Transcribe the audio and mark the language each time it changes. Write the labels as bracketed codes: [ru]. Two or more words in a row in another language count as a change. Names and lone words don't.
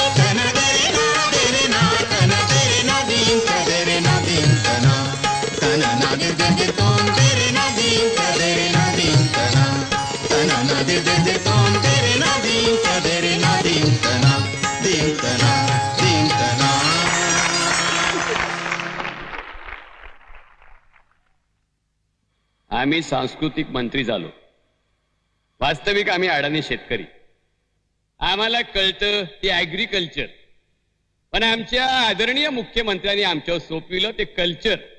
[mr] ತನದರೆ ನಾದರೆ ನಾ ತನದರೆ ನಾದೀಂ ತದರೆ ನಾದೀಂ ತನ ತನ ನಾದಿರ್ದಿರ್ದಿರ್ ತೋಂ ತೆರೆ ನಾದೀಂ ತದರೆ ನಾದೀಂ ತನ ತನ ನಾದಿರ್ದಿರ್ದಿರ್ ತೋಂ ತೆರೆ ನಾದೀಂ ತದರೆ ನಾದೀಂ ತನ ದೀಂ ತನ ದೀಂ ತನ आम्ही सांस्कृतिक मंत्री झालो. वास्तविक आम्ही अडाणी शेतकरी. आम्हाला कळतं ते ऍग्रिकल्चर, पण आमच्या आदरणीय मुख्यमंत्र्यांनी आमच्यावर सोपविलं ते कल्चर.